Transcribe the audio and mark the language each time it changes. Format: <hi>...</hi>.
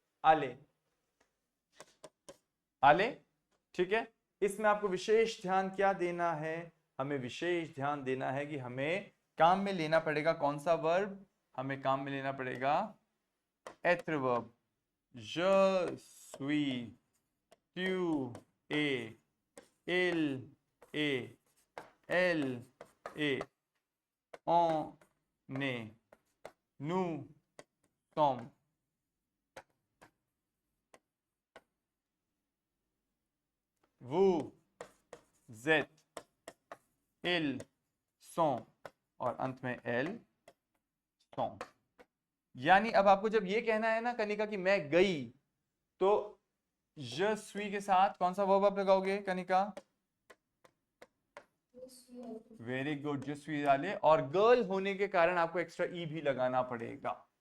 <hi>आले, आले, ठीक है। इसमें आपको विशेष ध्यान क्या देना है? हमें विशेष ध्यान देना है कि हमें काम में लेना पड़ेगा कौन सा वर्ब? हमें काम में लेना पड़ेगा être verb.</hi> <fr>je suis, tu es, il est, elle est, on est, nous sommes, vous êtes, ils sont</fr> <hi>और अंत में</hi> <fr>elles sont।</fr> <hi>यानी अब आपको जब ये कहना है ना कनिका कि मैं गई, तो</hi> <fr>je suis</fr> <hi>के साथ कौन सा वर्ब आप लगाओगे Kanika? Very good,</hi> <fr>je suis</fr> <hi>डाले, और गर्ल होने के कारण आपको एक्स्ट्रा ई भी लगाना पड़ेगा।</hi>